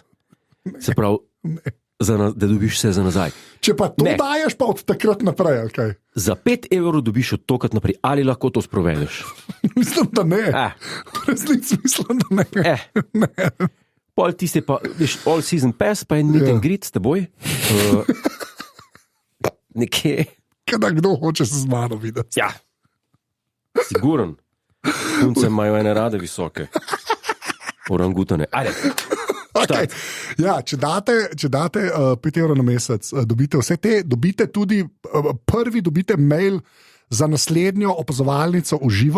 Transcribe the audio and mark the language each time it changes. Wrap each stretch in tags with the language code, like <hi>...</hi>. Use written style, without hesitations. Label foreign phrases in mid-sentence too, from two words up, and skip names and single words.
<sl>Se pravi, da dobiš vse za nazaj. Če pa to daješ, pa od takrat naprej, okay. Za 5 evrov dobiš od tokrat naprej. Ali lahko to sprovedeš? Mislim, da ne. Resnici mislim, da ne. Ne. Pol tiste pa, veš, All Season Pass, pa je</sl> <en>meet and greet</en> <sl>s teboj. Nekje. Kada kdo hoče se z mano videti. Ja. Siguren. Punce imajo ene rade visoke. Orangutane. Ajde. Okay. Ja, če date 5 evrov na mesec, dobite vse te, dobite tudi prvi dobite mail za naslednjo opazovalnico v živo.</sl>